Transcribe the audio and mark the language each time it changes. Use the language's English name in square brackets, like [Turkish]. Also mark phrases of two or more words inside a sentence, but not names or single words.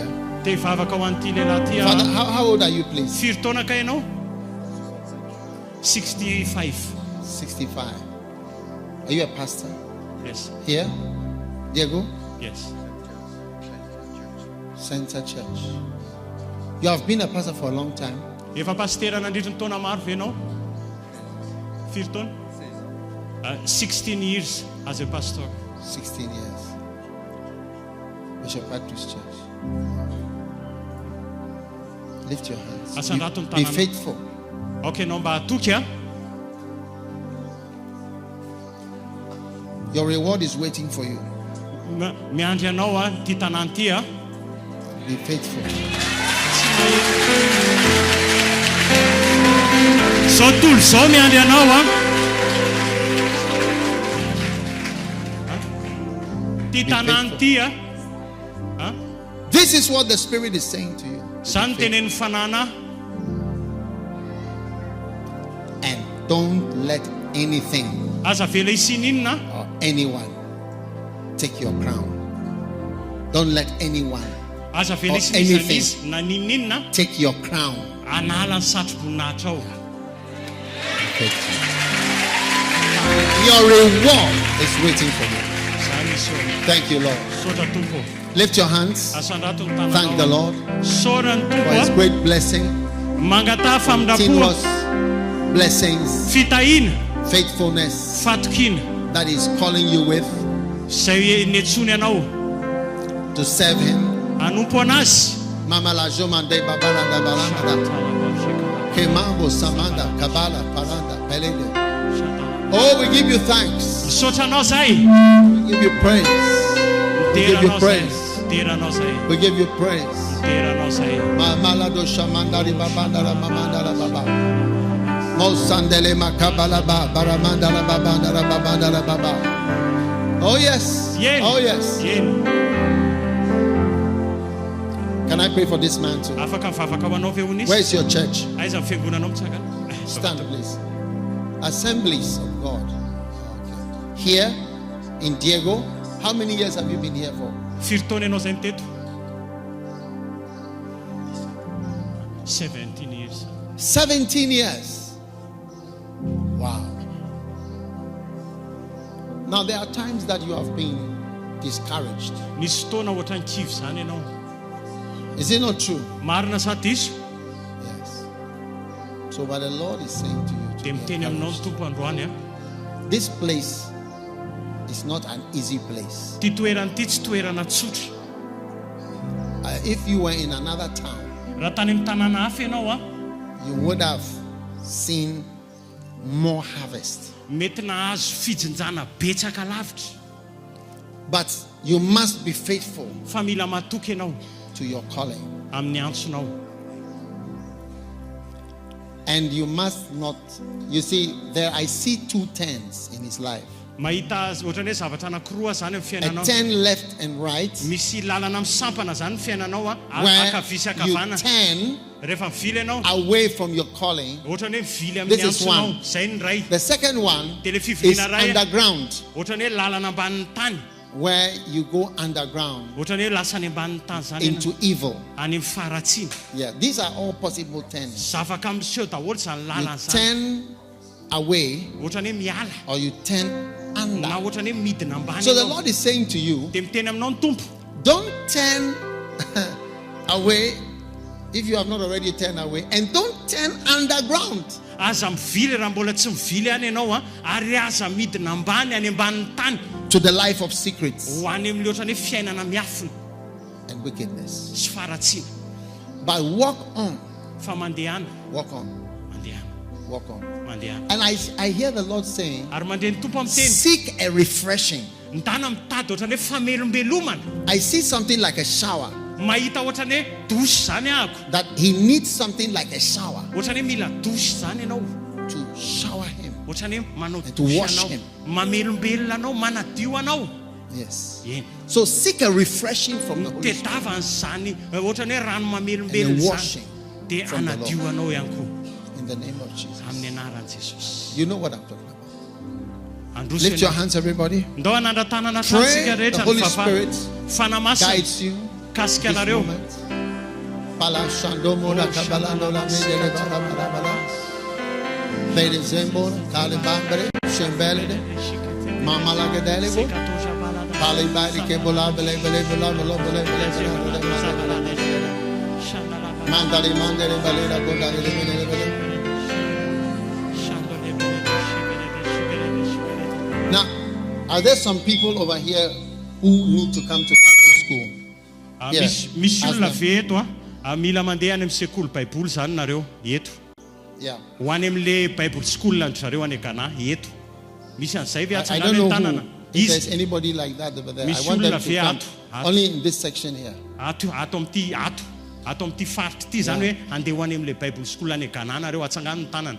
[English] Father, how old are you, please? 65. 65. Are you a pastor? Yes. Here? Diego? Yes. Center Church. You have been a pastor for a long time. [Malagasy] Efa pastera nandritry ny taona maro ve ianao? [English] 16 years as a pastor. 16 years. Bishop Patrick's Church. Lift your hands. Be faithful. [Malagasy] Okay, no mba atoky a. [English] Your reward is waiting for you. [Malagasy] Miandry anao a ty tanàna ty a. [English] Be faithful. [Malagasy] Zao tolo zao miandry anao a. Ty tanàna ty a. [English] This is what the Spirit is saying to you. [Malagasy] Zany tenen'ny fanana. [English] And don't let anything [Malagasy] Aza vela isininina [English] or anyone take your crown. Don't let anyone [Malagasy] aza vela [English] or [Malagasy] isininina [English] anything [Malagasy] izy na ninninina [English] take your crown. [Malagasy] anala ny satroboninahitra ao. [English] Your reward is waiting for you. [Malagasy] Zany izy eo. [English] Thank you, Lord. [Malagasy] Sotra tompo. [English] Lift your hands. [Malagasy] Asandrato ny tananao. [English] Thank the Lord [Malagasy] Sorany [English] for His [Malagasy] tompo [English] great blessing, [Malagasy] mangataha famindrapo, [English] continuous blessings, [Malagasy] fitahina, [English] faithfulness [Malagasy] fatokina [English] that He's calling you with [Malagasy] zay netsony anao [English] to serve Him. [Malagasy] anompo anazy. Mama la jomande babalanda balanda. Kemambo samanda kabala paranda pelende. [English] Oh, we give you thanks. [Malagasy] Misaotra anao zay. [English] We give you praise. We give you praise. [Malagasy] Teranao zay. [English] We give you praise. [Malagasy] Teranao zay. Mala do shamanda ri babanda la mamanda la baba. Mosandele makabala ba baramanda la babanda la babanda la baba. [English] Oh yes. Yen. Oh yes. Yen. Can I pray for this man too? [Malagasy] Afaka mivavaka ho anao ve ho nisy? [English] Where is your church? [Malagasy] Aiza ny fiangonanao mitsangana? [English] Stand please. Assemblies of God. Here in Diego. How many years have you been here for? [Malagasy] 4 taona ianao zay niteto? [English] 17 years. 17 years. Wow. Now there are times that you have been discouraged. [Malagasy] Nisy fotoana ohatran'ny kivy zany ianao. [English] Is it not true? [Malagasy] Marina sa diso? [English] Yes. So what the Lord is saying to you [Malagasy] Dia miteny aminao ny tompo androany a. [English] this place is not an easy place. [Malagasy] Ty toerana ty tsy toerana tsotra. [English] If you were in another town, [Malagasy] Raha tany amin'ny tanàna hafa ianao a, [English] you would have seen more harvest. [Malagasy] mety nahazo fijinjana betsaka lavitra. [English] But you must be faithful [Malagasy] Fa mila matoky ianao [English] to your calling. [Malagasy] amin'ny antsonao. [English] And you must not, you see, there I see 2 turns in his life. [Malagasy] Mahita ohatran'ny hoe zavatra anankiroa zany amin'ny [English] A [Malagasy] fiainanao. [English] turn left and right, [Malagasy] Misy lalana misampana zany ny fiainanao a, [English] where [Malagasy] akavy sy [English] you [Malagasy] akavana. [English] turn [Malagasy] Rehefa mivily ianao, [English] away from your calling. [Malagasy] ohatran'ny hoe mivily amin'ny [English] This is [Malagasy] antsonao. [English] one. [Malagasy] Zay ny ray. [English] The second one [Malagasy] Dia le [English] is [Malagasy] fiviliana ray a, [English] underground, [Malagasy] ohatran'ny hoe lalana ambanin'ny tany. [English] where you go underground [Malagasy] Ohatran'ny hoe lasa any ambanin'ny tany zany [English] into evil. [Malagasy] any amin'ny faratsiana. [English] Yeah, these are all possible turns. [Malagasy] Zavaka miseho daholo zany [English] You [Malagasy] lalana zany. [English] turn away [Malagasy] Ohatran'ny hoe miala [English] or you turn [Malagasy] na [English] under. [Malagasy] ohatran'ny hoe midina ambany. [English] So the [Malagasy] ianao. [English] Lord is saying to you, [Malagasy] Dia miteny aminao ny tompo. [English] don't turn away if you have not already turned away, and don't turn underground. [Malagasy] Aza mivily raha mbola tsy mivily any ianao a, ary aza midina ambany any ambanin'ny tany [English] To the life of secrets [Malagasy] ho any amin'ny ohatran'ny hoe fiainana miafina [English] and wickedness. [Malagasy] sy faratsiana. [English] But walk on, [Malagasy] Fa mandehana, [English] walk on, [Malagasy] mandehana, [English] walk on. [Malagasy] mandehana. [English] And I hear the Lord saying, [Malagasy] Ary mandeha ny tompo amin'ny teny. [English] seek a refreshing. [Malagasy] Ndana mitady ohatran'ny hoe famelombelomana. [English] I see something like a shower. [Malagasy] mahita ohatrany hoe douche zany ahako, [English] that he needs something like a shower [Malagasy] ohatrany hoe mila douche zany ianao, [English] to shower him. [Malagasy] ohatrany hoe manao [English] And to [Malagasy] douche [English] wash [Malagasy] anao, [English] him. [Malagasy] mamelombelona anao, manadio anao. [English] Yes. [Malagasy] Eny. [English] So seek a refreshing from the Holy Spirit [Malagasy] Tedavany zany ohatrany hoe rano [English] and a [Malagasy] mamelombelona [English] washing [Malagasy] zany dia [English] from the [Malagasy] anadio [English] Lord. [Malagasy] anao ihany koa [English] in the name of Jesus. [Malagasy] amin'ny anaran'i Jesosy. [English] You know what I'm talking about. [Malagasy] Androso [English] Lift your [Malagasy] ianao. [English] hands, everybody. [Malagasy] Ndao anandratanana [English] Pray, [Malagasy] tantsika [English] the [Malagasy] rehetra [English] Holy [Malagasy] ny [English] Spirit [Malagasy] fanamasina [English] guides you [Malagasy] kasika [English] this [Malagasy] anareo. [English] moment. Pala shando la kabalando la mele bala bala bala. Bele zembo kalibambre shembele mama la gedele bo. Pali bali ke bola bele bele bola bola bele bele. Mandali mandele bele la gondale bele bele. Now, are there some people over here who need to come to Bible school? Yes. [Malagasy] Misy [English] Ask [Malagasy] olona [English] them. [Malagasy] ve eto mila mandeha any amin'ny sekoly baiboly zany nareo eto, [English] Yeah. [Malagasy] ho any amin'le [English] bible school [Malagasy] ny zareo any Ghana eto. Misy an'izay ve [English] I [Malagasy] atsangana [English] don't [Malagasy] ny [English] know [Malagasy] tanana [English] who, if there's [Malagasy] izy [English] anybody like that over there. I Miss want them Shula to Via come [Malagasy] Andro. [English] only in this section here. [Malagasy] ato amin'ity ato amin'ity faritra ity zany hoe andeha ho any amin'le [English] bible school [Malagasy] any Ghana nareo atsangana ny tanana.